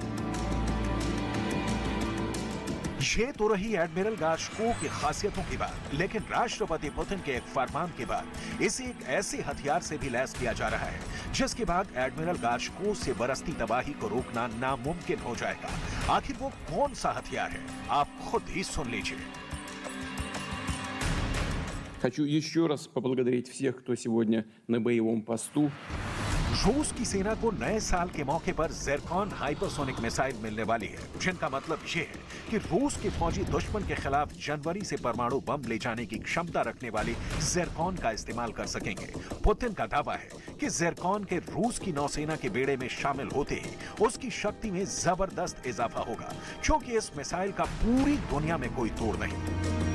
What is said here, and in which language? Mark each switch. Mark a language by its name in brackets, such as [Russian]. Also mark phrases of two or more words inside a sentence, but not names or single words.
[Hindi] ये तो रही एडमिरल गार्शकोव की खासियतों की बात, लेकिन राष्ट्रपति पुतिन के एक फरमान के बाद इसे एक ऐसे हथियार से भी लैस किया जा रहा है जिसके बाद एडमिरल गार्शकोव से बरसती तबाही को रोकना नामुमकिन हो जाएगा। आखिर वो कौन सा हथियार है, आप खुद ही सुन लीजिए। [Russian] Хочу еще раз поблагодарить всех, кто сегодня на боевом посту. [Hindi] रूस की सेना को नए साल के मौके पर ज़िरकॉन हाइपरसोनिक मिसाइल मिलने वाली है, जिनका मतलब ये है कि रूस के फौजी दुश्मन के खिलाफ जनवरी से परमाणु बम ले जाने की क्षमता रखने वाली ज़िरकॉन का इस्तेमाल कर सकेंगे। पुतिन का दावा है कि ज़िरकॉन के रूस की नौसेना के बेड़े में शामिल होते ही उसकी शक्ति में जबरदस्त इजाफा होगा, क्योंकि इस मिसाइल का पूरी दुनिया में कोई तोड़ नहीं।